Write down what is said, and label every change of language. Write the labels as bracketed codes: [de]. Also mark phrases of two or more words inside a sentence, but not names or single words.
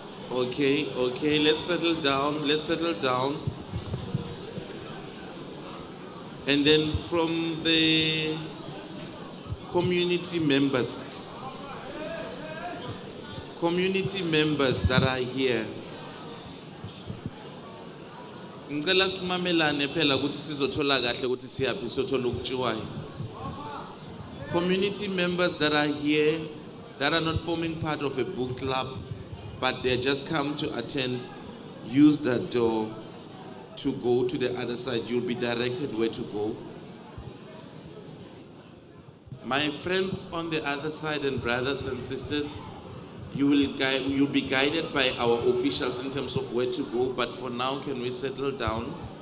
[en] Okay, let's settle down. And then from the community members that are here, [zu] ngicela simamelane phela ukuthi sizothola kahle ukuthi siyaphi sothola ukutshiwayo. [en] Community members that are here that are not forming part of a book club, but they just come to attend, use that door to go to the other side. You'll be directed where to go. My friends on the other side and brothers and sisters, you'll be guided by our officials in terms of where to go, but for now, can we settle down?